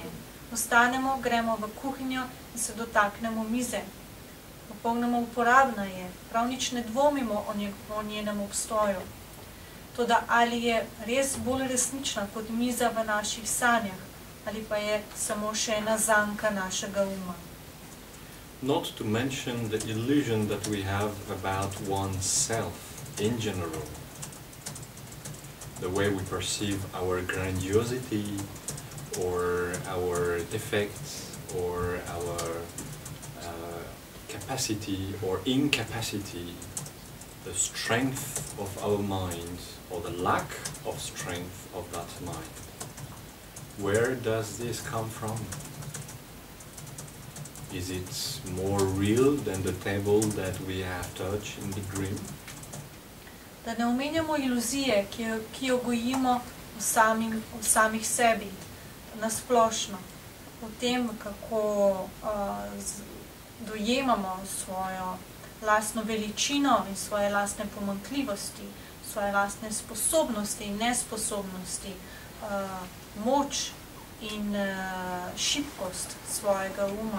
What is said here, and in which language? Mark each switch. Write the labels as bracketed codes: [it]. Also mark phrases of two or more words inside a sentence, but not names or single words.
[sl] Vstanemo, gremo v kuhinjo in se dotaknemo mize. Popolnoma uporabna je, prav nič ne dvomimo o njenem obstoju. Toda ali je res bolj resnična kot miza v naših sanjah, ali pa je samo še ena zanka našega uma. [en] Not to mention the illusion that we have about oneself in general. The way we perceive our grandiosity, or our defects, or our capacity or incapacity, the strength of our mind, or the lack of strength of that mind. Where does this come from? Is it more real than the table that we have touched in the dream? [sl] Da ne omenjamo iluzije, ki jo gojimo v samih sebi, nasplošno. O tem, kako dojemamo svojo lastno veličino in svoje lastne pomanjkljivosti, svoje lastne sposobnosti in nesposobnosti, moč in šibkost svojega uma.